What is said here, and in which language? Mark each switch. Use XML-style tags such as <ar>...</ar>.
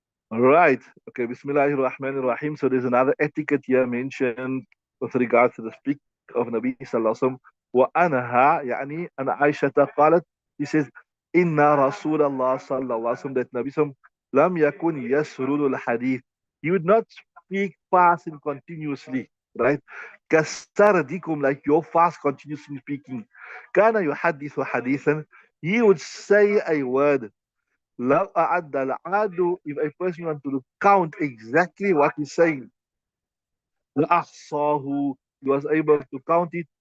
<en>All right. Okay. Bismillahir Rahmanir Rahim. So there's another etiquette here mentioned with regards to the speak of Nabi Sallallahu Alaihi Wasallam.</en> <ar>وأنها يعني أن عائشة قالت,</ar> <en>he says,</en> <ar>إن رسول الله صلى الله عليه وسلم,</ar> <en>that Nabi Sallam</en> <ar>لم يكن يسرد الحديث.</ar> <en>He would not speak fast and continuously, right?</en> <ar>كسردكم,</ar> <en>like your fast continuously speaking.</en> <ar>كان يحدث حديثا.</ar> <en>He would say a word.</en> <ar>لو أعد العاد,</ar> <en>if a person wants to count exactly what he's saying,</en> <ar>لأحصاه,</ar> <en>he was able to count it.</en>